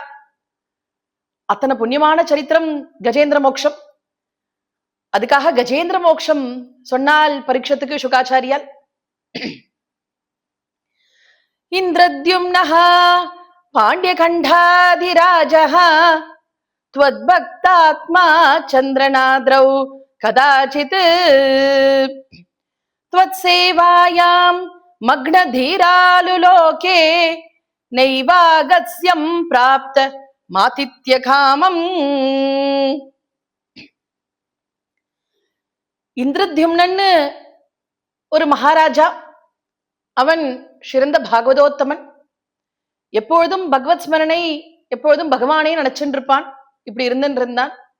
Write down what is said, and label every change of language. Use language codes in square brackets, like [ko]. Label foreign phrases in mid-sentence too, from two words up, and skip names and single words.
[ta] அத்தனை புண்ணியமான சரித்திரம் கஜேந்திர மோக்ஷம். அதுக்காக கஜேந்திர மோக்ஷம் சொன்னால் பரீட்சத்துக்கு சுகாச்சாரியால். [sa] इन्द्रद्युम्नः पाण्ड्यखण्डाधिराजः त्वद्भक्तात्मा चन्द्रनाद्रौ कदाचित् त्वत्सेवायां मग्नधीरालुलोके नैवागस्यं प्राप्त मातित्यकामम्. [ta] இந்திரத்யும்னன்னு ஒரு மகாராஜா, அவன் சிறந்த பாகவதோத்தமன். எப்பொழுதும் பகவத் ஸ்மரணை, எப்பொழுதும் பகவானே நினைச்சுட்டு இருப்பான். இப்படி இருந்தான்.